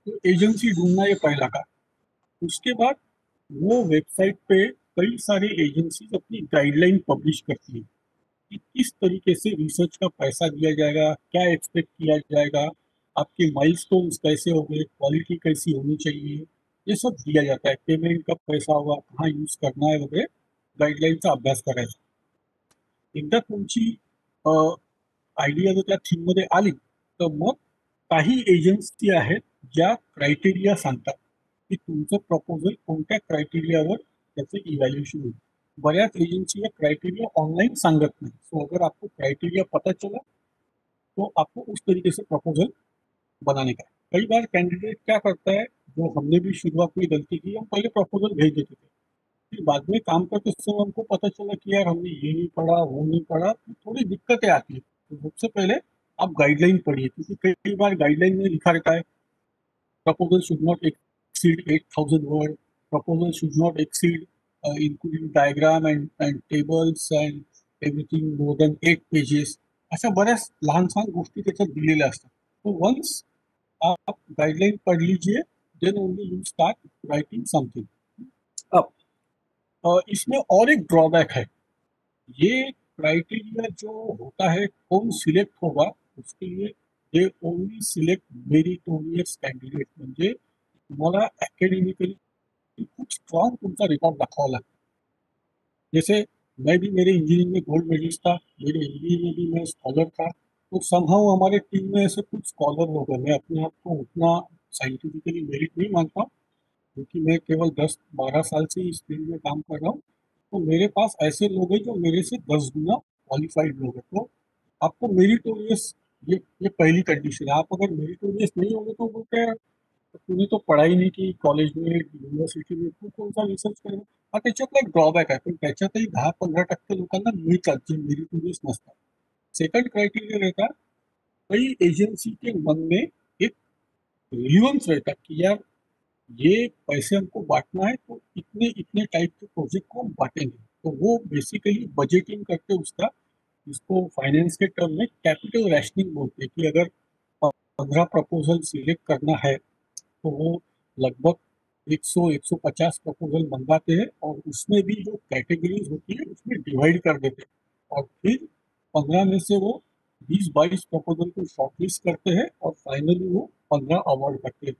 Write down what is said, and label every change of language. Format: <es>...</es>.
<hi>तो एजेंसी ढूंढना ये पहला काम। उसके बाद वो वेबसाइट पे कई सारी एजेंसी अपनी गाइडलाइन पब्लिश करती है कि किस तरीके से रिसर्च का पैसा दिया जाएगा, क्या एक्सपेक्ट किया जाएगा, आपके माइलस्टोन्स कैसे होंगे, क्वालिटी कैसी होनी चाहिए, ये सब दिया जाता है। पेमेंट कब पैसा होगा, कहाँ यूज करना है वगैरह</hi> <mr>गाईडलाईनचा अभ्यास करायचा। एकदा तुमची आयडिया जर त्या थीममध्ये आली तर मग काही एजन्सी आहेत ज्या क्रायटेरिया सांगतात की तुमचं प्रपोजल कोणत्या क्राइटेरियावर त्याचं इवैल्यूएशन होईल। बऱ्याच एजेंसी या क्राइटेरिया ऑनलाइन सांगत</mr> <hi>नहीं। सो अगर आपको क्राइटेरिया पता चला तो आपको उस तरीके से प्रपोजल बनाने का है। कई बार कैंडिडेट क्या करता है, जो हमने भी शुरुआत में गलती की, हम पहले प्रपोजल भेज देते थे, फिर बाद में काम करते समय हमको पता चला कि यार हमने ये नहीं पढ़ा, वो नहीं पढ़ा, तो थोड़ी दिक्कतें आती है। तो सबसे पहले आप गाइडलाइन पढ़िए, क्योंकि कई बार गाइडलाइन में लिखा रहता है</hi> <en>proposal should not exceed 8,000 word, proposal should not exceed including diagram and tables and everything more than 8 pages.</en> <mr>अशा बऱ्याच लहान सहान गोष्टी त्याच्यात दिलेल्या असतात।</mr> <hi>तो वन्स आप गाइडलाइन पढ़ लीजिए,</hi> <en>Then only you start writing something.</en> <hi>अब इसमें और एक ड्रॉबैक है, ये क्राइटेरिया जो होता है कौन सिलेक्ट होगा उसके लिए</hi> <en>they only select meritorious candidate,</en> <mr>म्हणजे तुम्हाला अकॅडमिकली खूप स्ट्रॉन्ग तुमचा रिकॉर्ड दाखवावा लागतो।</mr> <hi>जैसे मैं भी मेरे इंजीनियरिंग में गोल्ड मेडलिस्ट था, मेरे MBA में भी मैं स्कॉलर था, तो समहाउ हमारे टीम में ऐसे कुछ स्कॉलर लोग हैं। मैं अपने आप को उतना साइंटिफिकली मेरिट नहीं मानता, क्योंकि मैं केवल 10-12 साल से इस फील्ड में काम कर रहा हूँ। तो मेरे पास ऐसे लोग हैं जो मेरे से 10 गुना क्वालिफाइड लोग हैं। तो आपको मेरिटोरियस, ये पहली कंडीशन है। आप अगर मेरिटोरियस नहीं होंगे तो बोलते हैं तूने तो पढ़ाई नाही की कॉलेज में, युनिव्हर्सिटी में,</hi> <mr>तू कोणता रिसर्च करेल। हा त्याच्यातला एक ड्रॉबॅक आहे, पण त्याच्यातही 10-15% लोकांना मिळतात जे मेरिटोरियस नसतात।</mr> <hi>सेकंड क्राइटेरिया रहता, कई एजेंसी के मन में एक रिलीवेंस रहता कि यार ये पैसे हमको बांटना है तो इतने इतने टाइप के प्रोजेक्ट को हम बांटेंगे। तो वो बेसिकली बजटिंग करके उसका, इसको फाइनेंस के टर्म में कैपिटल रैशनिंग बोलते हैं, कि अगर 15 प्रपोजल सिलेक्ट करना है तो वो लगभग 100-150 प्रपोजल मंगाते हैं और उसमें भी जो कैटेगरीज होती है उसमें डिवाइड कर देते हैं, और फिर 15 में से वो 20-22 प्रपोजल को शॉर्टलिस्ट करते हैं और फाइनली वो 15 अवार्ड करते हैं।</hi>